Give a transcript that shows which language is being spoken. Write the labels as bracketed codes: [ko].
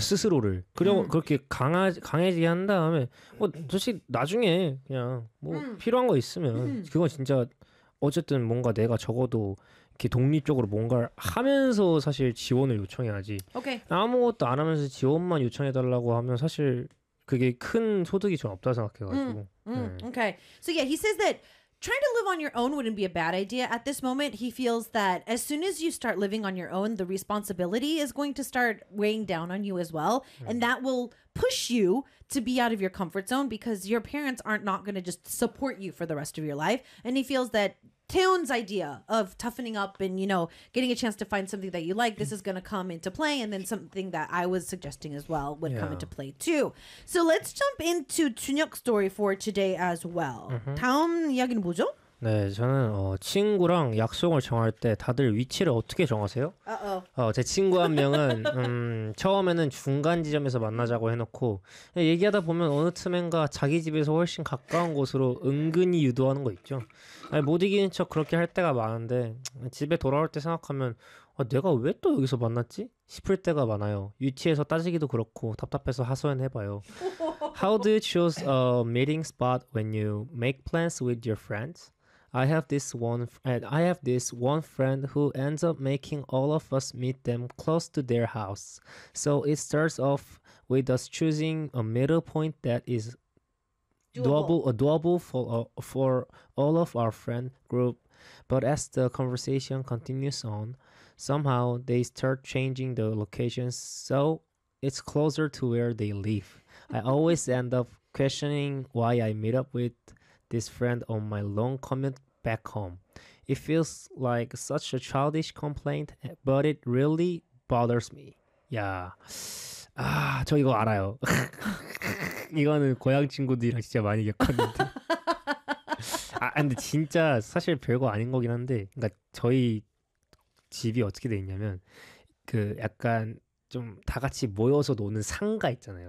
[ko] 스스로를 그리고 그렇게 강해지게 한 다음에 뭐 사실 나중에 그냥 뭐 필요한 거 있으면 그건 진짜 어쨌든 뭔가 내가 적어도 이렇게 독립적으로 뭔가를 하면서 사실 지원을 요청해야지. 오케이. 아무것도 안 하면서 지원만 요청해달라고 하면 사실 그게 큰 소득이 전 없다 생각해가지고. 오케이. [en] So yeah, he says that trying to live on your own wouldn't be a bad idea at this moment. He feels that as soon as you start living on your own, the responsibility is going to start weighing down on you as well, and that will push you to be out of your comfort zone because your parents aren't not going to just support you for the rest of your life. And he feels that. Taeyeon's idea of toughening up and, you know, getting a chance to find something that you like, this is going to come into play. And then something that I was suggesting as well would come into play too. So let's jump into Junhyuk's story for today as well. Mm-hmm. [ko] 다음 이야기는 뭐죠? 네, 저는 친구랑 약속을 정할 때 다들 위치를 어떻게 정하세요? Uh-oh. 제 친구 한 명은 처음에는 중간 지점에서 만나자고 해놓고 얘기하다 보면 어느 틈엔가 자기 집에서 훨씬 가까운 곳으로 은근히 유도하는 거 있죠. 못 이기는 척 그렇게 할 때가 많은데 집에 돌아올 때 생각하면 내가 왜 또 여기서 만났지? 싶을 때가 많아요. 위치에서 따지기도 그렇고 답답해서 하소연해봐요. [en] How do you choose a meeting spot when you make plans with your friends? I have this one friend who ends up making all of us meet them close to their house. So it starts off with us choosing a middle point that is doable for all of our friend group. But as the conversation continues on, somehow they start changing the locations so it's closer to where they live. I always end up questioning why I meet up with this friend on my long commute back home. It feels like such a childish complaint, but it really bothers me. [ko] Yeah. 아, 저 이거 알아요. 이거는 고향 친구들이랑 진짜 많이 겪었는데. 아, 근데 진짜 사실 별거 아닌 거긴 한데. 그러니까 저희 집이 어떻게 돼 있냐면 그 약간 좀 다 같이 모여서 노는 상가 있잖아요.